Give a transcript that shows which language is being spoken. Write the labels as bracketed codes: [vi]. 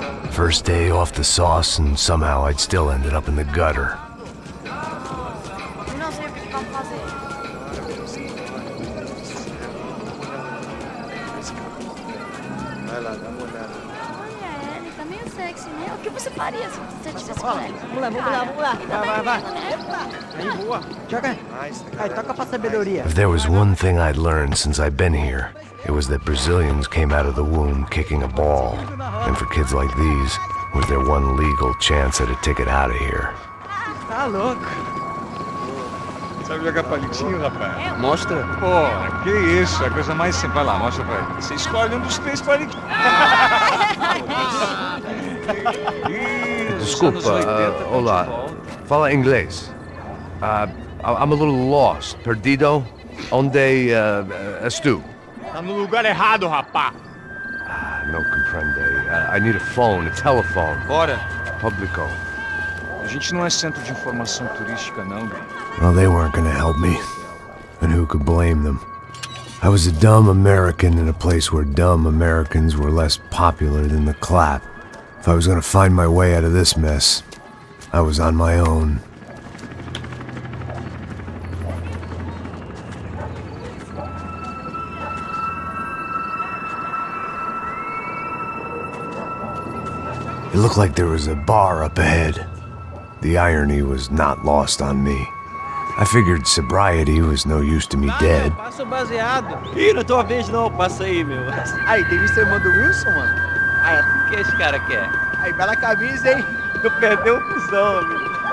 [en] First day off the sauce, and somehow I'd still ended up in the gutter. [pt] Não sei o que vamos fazer. Vai lá, dá uma olhada. Olha, ele tá meio sexy, né? O que você faria se você tivesse colega? Vamos lá. Vai. Aí, boa. Joga. Aí, toca pra sabedoria. [en] If there was one thing I'd learned since I'd been here, it was that Brazilians came out of the womb kicking a ball. And for kids like these, was their one legal chance at a ticket out of here. [pt] Tá louco. Sabe jogar palitinho, rapaz? Mostra! Pô, que isso, a coisa mais simples. Vai lá, mostra pra ele. Você escolhe um dos 3 palitinhos. Desculpa, olá. Fala inglês. [en] I'm a little lost. [pt] Perdido? Onde estou? Tá no lugar errado, rapá. [es] No comprende. [en] I need a phone, a telephone. [pt] Bora. Publico. A gente não é centro de informação turística, não. [en] Well, they weren't gonna help me. And who could blame them? I was a dumb American in a place where dumb Americans were less popular than the clap. If I was gonna find my way out of this mess, I was on my own. It looked like there was a bar up ahead. The irony was not lost on me. I figured sobriety was no use to me dead. [pt] Passa o baseado. Ih, não tô vendo não, passa aí, meu. Aí, tem visto a irmã do Wilson, mano? Aí, o que esse cara quer? Aí, bela camisa, hein? Eu perdi o cuzão, amigo.